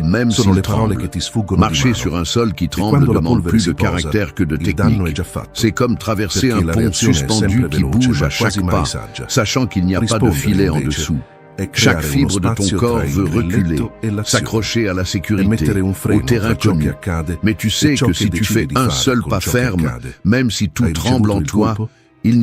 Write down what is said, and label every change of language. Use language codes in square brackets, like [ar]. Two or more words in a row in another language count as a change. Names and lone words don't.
[fr] même [it] Sono le [fr] s'il [it] parole [fr] tremble. [it] che ti sfuggono di [fr] Marcher [it] mano. [fr] sur un sol qui [it] E [fr] tremble [it] quando la [fr] demande [it] polvere [fr] plus [it] si [fr] de [it] posa, [fr] caractère que de [it] il danno è [fr] technique. [it] già fatto. [fr] C'est comme traverser [it] Perché [fr] un [it] la [fr] pont [it] reazione è [fr] suspendu [it] sempre [fr] qui [it] veloce, [fr] bouge [it] ma [fr] à chaque [it] quasi mai [fr] pas, [it] saggia. [fr] sachant qu'il n'y a pas de [it] Rispondere, [fr] filet en [it] invece, [fr] dessous. [it] è [fr] Chaque [it] creare [fr] fibre [it] uno [fr] de ton [it] spazio [fr] corps [it] tra il [fr] veut reculer, [it] grilletto e l'azione, [fr] s'accrocher à la [it] e [fr] sécurité, [it] mettere un [fr] au [it] freno [fr] terrain [it] tra ciò che [fr] connu. [it] accade [fr] Mais tu [it] e [fr] sais [it] ciò [fr] que [it] che [fr] si tu [it] decidi [fr] fais [it] di [fr] un [it] fare [fr] seul [it] con [fr] pas [it] ciò che [fr] ferme, [it] accade. [fr] même si tout [it] Hai [fr] tremble [it] ricevuto [fr] en [it] il [fr] toi, [it] colpo